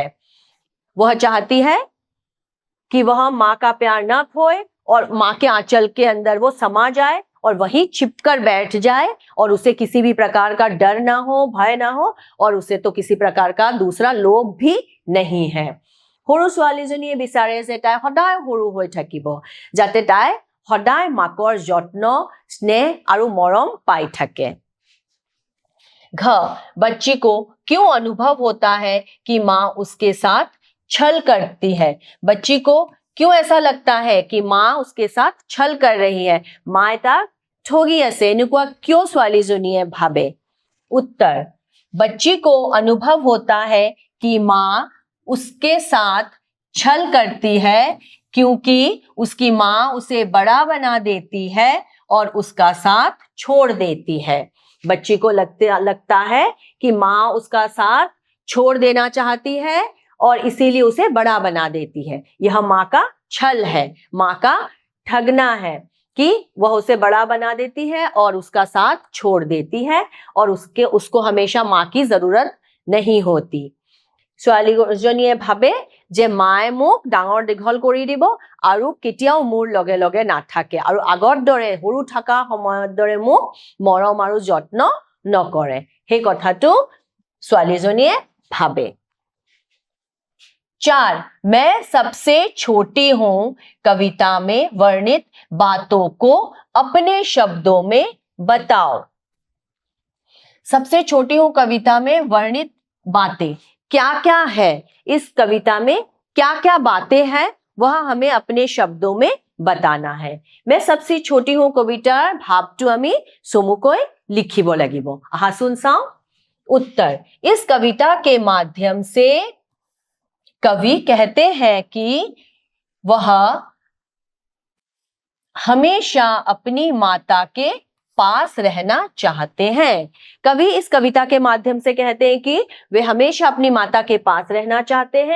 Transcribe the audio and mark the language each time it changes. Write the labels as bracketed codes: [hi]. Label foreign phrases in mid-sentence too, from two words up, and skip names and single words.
[hi] वह चाहती है कि वह माँ का प्यार ना खोए और माँ के आंचल के अंदर वो समा जाए और वहीं छिपकर बैठ जाए और उसे किसी भी प्रकार का डर ना हो, भय ना हो, और उसे तो किसी प्रकार का दूसरा लोभ भी नहीं है। [as] সৰু ছোৱালীজনীয়ে বিচাৰে যে তাই সদায় সৰু হৈ থাকিব, যাতে তাই সদায় মাকৰ যত্ন, স্নেহ আৰু মৰম পাই থাকে। [hi] घ, बच्ची को क्यों अनुभव होता है कि माँ उसके साथ छल करती है? बच्ची को क्यों ऐसा लगता है कि माँ उसके साथ छल कर रही है? [as] মাঁ তাক ঠগি আছে, এনেকুৱা क्यों ছোৱালীজনীয়ে ভাবে? [hi] उत्तर, बच्ची को अनुभव होता है कि माँ उसके साथ छल करती है क्योंकि उसकी माँ उसे बड़ा बना देती है और उसका साथ छोड़ देती है। बच्ची को लगता है कि माँ उसका साथ छोड़ देना चाहती है और इसीलिए उसे बड़ा बना देती है। यह माँ का छल है, माँ का ठगना है कि वह उसे बड़ा बना देती है और उसका साथ छोड़ देती है और उसको हमेशा माँ की जरूरत नहीं होती। [as] ছোৱালীজনীয়ে ভাবে যে মায়ে মোক ডাঙৰ দীঘল কৰি দিব আৰু কেতিয়াও মোৰ লগে লগে নাথাকে আৰু আগৰ দৰে সৰু থকা সময়ৰ দৰে মোক মৰম আৰু যত্ন নকৰে। সেই কথাটো ছোৱালীজনীয়ে ভাবে। 4, [hi] मैं सबसे छोटी हूं कविता में वर्णित बातों को अपने शब्दों में बताओ। सबसे छोटी हूं कविता में वर्णित बातें क्या क्या है? इस कविता में क्या क्या बातें हैं वह हमें अपने शब्दों में बताना है। [as] मैं सबसे छोटी हूं কবিতাৰ ভাৱটো আমি চমুকৈ লিখিব লাগিব। আহাচোন চাও। [hi] उत्तर, इस कविता के माध्यम से कवि कहते हैं कि वह हमेशा अपनी माता के पास रहना चाहते हैं। कवि इस कविता के माध्यम से कहते हैं कि वे हमेशा अपनी माता के पास रहना चाहते हैं।